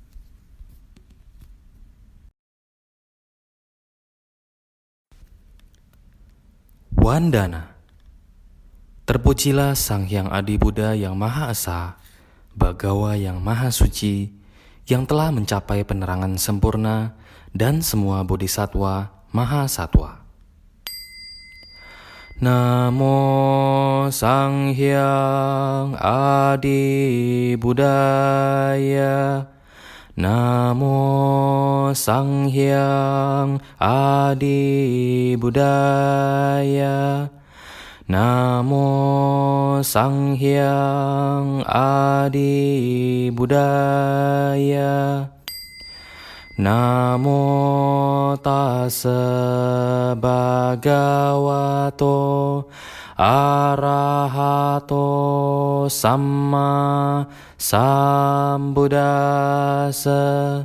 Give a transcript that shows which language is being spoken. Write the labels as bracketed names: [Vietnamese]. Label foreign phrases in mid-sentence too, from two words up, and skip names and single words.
[Indonesian] Wandana. Terpujilah Sang Hyang Adi Buddha yang Maha Esa, Bhagawa yang Maha Suci, yang telah mencapai penerangan sempurna dan semua bodhisattva Maha Sattva. [Pali] Namo Sang Hyang Adi Budaya. Namo Sang Hyang Adi Budaya. Namo Sang Hyang Adi Budaya. Namo tassa bhagavato arahato samma sambuddhassa.